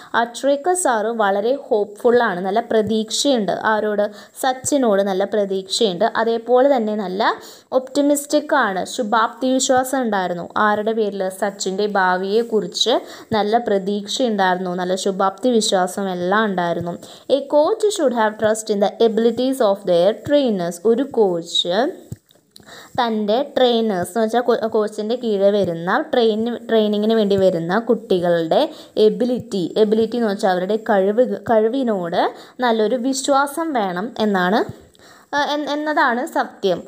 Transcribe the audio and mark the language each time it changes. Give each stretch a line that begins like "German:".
Malayalam: അശ്രേക്കർ sir വളരെ ഹോപ്പ്ഫുള്ളാണ്, നല്ല പ്രതീക്ഷയുണ്ട്. ആരോട്? സച്ചിനോട് നല്ല പ്രതീക്ഷയുണ്ട്. അതേപോലെ തന്നെ നല്ല ഒപ്റ്റിമിസ്റ്റിക് ആണ്, ശുഭാപ്തി വിശ്വാസം ഉണ്ടായിരുന്നു. ആരുടെ പേരിൽ? സച്ചിൻ്റെ ഭാവിയെക്കുറിച്ച് നല്ല പ്രതീക്ഷ ഉണ്ടായിരുന്നു, നല്ല ശുഭാപ്തി വിശ്വാസം എല്ലാം ഉണ്ടായിരുന്നു.
English: A coach should have trust in the abilities of their trainers.
Malayalam: ഒരു കോച്ച് തൻ്റെ ട്രെയിനേഴ്സ് എന്ന് വെച്ചാൽ കോച്ചിൻ്റെ കീഴിൽ വരുന്ന ട്രെയിനിങ്ങിന് വേണ്ടി വരുന്ന കുട്ടികളുടെ എബിലിറ്റി എന്ന് വെച്ചാൽ അവരുടെ കഴിവിനോട് നല്ലൊരു വിശ്വാസം വേണം എന്നതാണ് സത്യം.